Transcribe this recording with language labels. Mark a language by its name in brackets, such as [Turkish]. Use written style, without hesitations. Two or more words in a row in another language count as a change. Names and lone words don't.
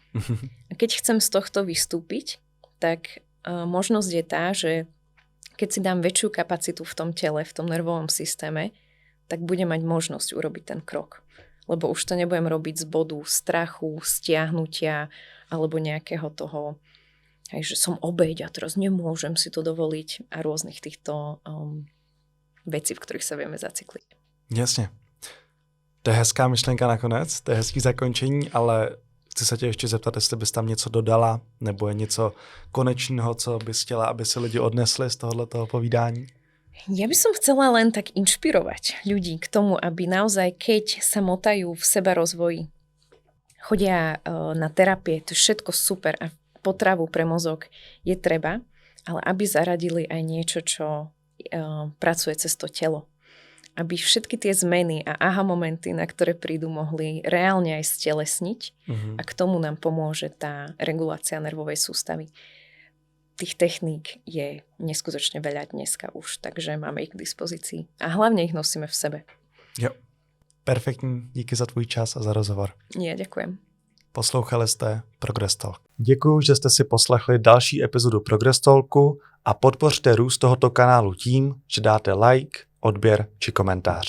[Slovak] A keď chcem z tohto vystúpiť, tak možnosť je tá, že keď si dám väčšiu kapacitu v tom tele, v tom nervovom systéme, tak budem mať možnosť urobiť ten krok. Lebo už to nebudem robiť z bodu strachu, stiahnutia alebo nejakého toho, hej, že som obeť a teraz nemôžem si to dovoliť a rôznych týchto vecí, v ktorých sa vieme zacykliť. [Czech] Jasně. To je hezká myšlenka nakonec, to je hezký zakončení, ale chci se tě ještě zeptat, jestli bys tam něco dodala, nebo je něco konečného, co bys chtěla, aby si lidi odnesli z tohoto povídání? [Slovak] Ja by som chcela len tak inšpirovať ľudí k tomu, aby naozaj, keď sa motajú v sebarozvoji, chodia na terapie, to je všetko super a potravu pre mozog je treba, ale aby zaradili aj niečo, čo pracuje cez to telo. Aby všetky tie zmeny a aha momenty, na ktoré prídu, mohli reálne aj stelesniť a k tomu nám pomôže tá regulácia nervovej sústavy. Tých techník je neskutočne veľa dneska už, takže máme ich k dispozícii. A hlavne ich nosíme v sebe. [Czech] Jo. Perfektní, díky za tvůj čas a za rozhovor. [Slovak] Nie, ďakujem. [Czech] Poslouchali jste Progress Talk. Děkuji, že jste si poslechli další epizodu Progress Talku a podpořte růst tohoto kanálu tím, že dáte like, odběr či komentář.